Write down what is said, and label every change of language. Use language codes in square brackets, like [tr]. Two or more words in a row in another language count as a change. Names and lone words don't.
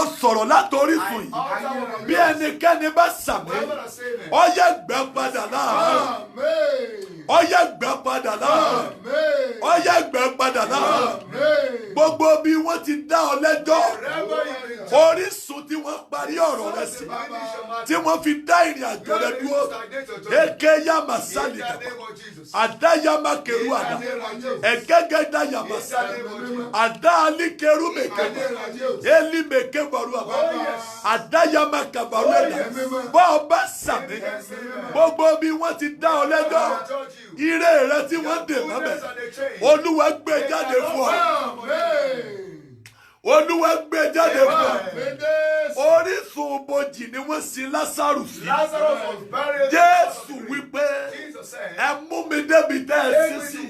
[yo] sọ̀rọ̀ látòrí fún yìí bí ẹnikẹ́ni bá sàmì ó yẹ gbẹ́ padà láàárọ̀ ó yẹ gbẹ́ padà láàárọ̀ ó yẹ gbẹ́ padà láàárọ̀ gbogbo bí wọ́n ti dá ọ lẹ́jọ́ orísun tí wọ́n parí ọ̀rọ̀ rẹ sí tí wọ́n fi dá ìrìn àjò rẹ dúró eke yama sali kaba ada yama keru ada egege da yama sali ada ali keru mekeba eli mekebaru aba ada yama kabaru ẹ̀dá bọ́ ọba sàmì gbogbo bí wọ́n ti dá ọ lẹ́jọ́ ire rẹ tí wọ́n dè mọ́bẹ̀ Olúwa gbé jáde fún ọ. Olúwa gbé jáde fún ọ. Orísun bojì ni wọ́n sin Lásárù sí. Jésù wípé ẹ mú mi débi tẹ́ ẹ sí sí.